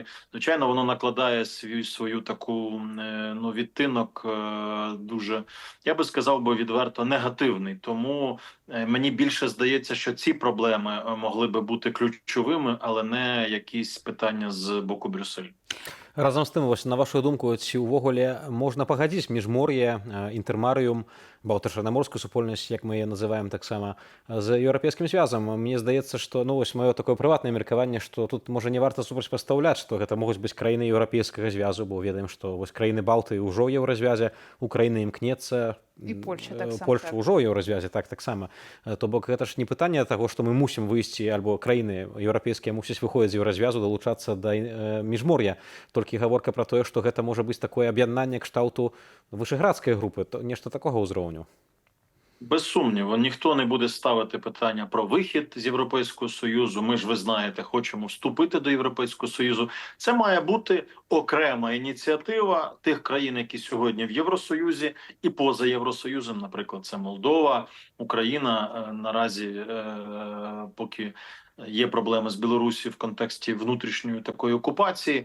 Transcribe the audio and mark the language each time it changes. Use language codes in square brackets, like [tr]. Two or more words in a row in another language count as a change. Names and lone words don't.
[uk] Звичайно, воно накладає свою таку відтинок дуже, я би сказав би відверто, негативний. Тому мені більше здається, що ці проблеми могли би бути ключовими, але не якісь питання з боку Брюсселю. [be] Разам з тым, вось, на вашу думку, ці ўвогуле можна пагадзіць міжмор'е, інтэрмарыум, балтыка-чарнаморскую супольнасць, як мы яе называем таксама, з еўрапейскім звязам? Мне здаецца, што, ну, вось маё такое прыватнае меркаванне, што тут можа не варта супрацьпастаўляць, што гэта могуць быць краіны еўрапейскага звязу, бо ведаем, што вось краіны Балтыі ўжо ў еўразвязе, Украіна імкнецца, [uk] І Польща таксама. [be] Польша ўжо ў еўразвязе, таксама. То бок гэта ж не пытанне таго, што мы мусім выйсці, альбо краіны еўрапейскія мусяць выходзіць з еўразвязу, далучацца да міжмор'я. Толькі гаворка пра тое, што гэта можа быць такое аб'яднанне кшталту вышэградскай групы, нешта такога ўзроўню. [uk] Без сумніву, ніхто не буде ставити питання про вихід з Європейського Союзу. Ми ж, ви знаєте, хочемо вступити до Європейського Союзу. Це має бути окрема ініціатива тих країн, які сьогодні в Євросоюзі і поза Євросоюзом. Наприклад, це Молдова, Україна. Наразі, поки є проблеми з Білорусі в контексті внутрішньої такої окупації.